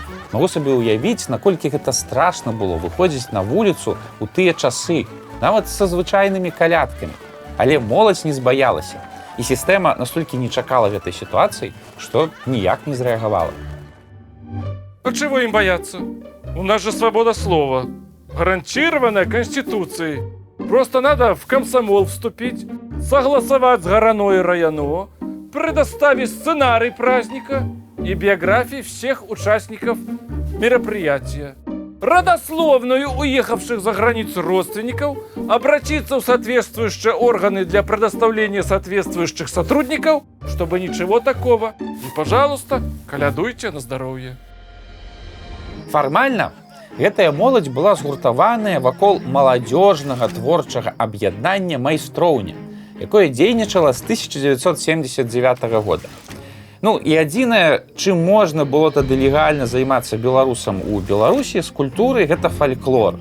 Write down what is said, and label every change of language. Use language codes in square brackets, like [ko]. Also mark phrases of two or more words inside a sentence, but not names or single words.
[be] Магу сабе ўявіць, наколькі гэта страшна было выходзіць на вуліцу ў тыя часы, нават са звычайнымі калядкамі. Але моладзь не збаялася, і сістэма настолькі не чакала гэтай сітуацыі, што ніяк не зрэагавала. [ru] А чего им бояться? У нас же свобода слова, гарантированная Конституцией. Просто надо в комсомол вступить, согласовать с Гораной районо, предоставить сценарий праздника и биографии всех участников мероприятия, родословную уехавших за границу родственников, обратиться в соответствующие органы для предоставления соответствующих сотрудников, чтобы ничего такого. И, пожалуйста, колядуйте на здоровье. [be] Фармальна гэтая моладзь была згуртаваная вакол маладзёжнага творчага аб'яднання майстроўня, якое дзейнічала з 1979 года. Ну і адзінае, чым можна было тады легальна займацца беларусам у Беларусі з культурай, гэта фальклор.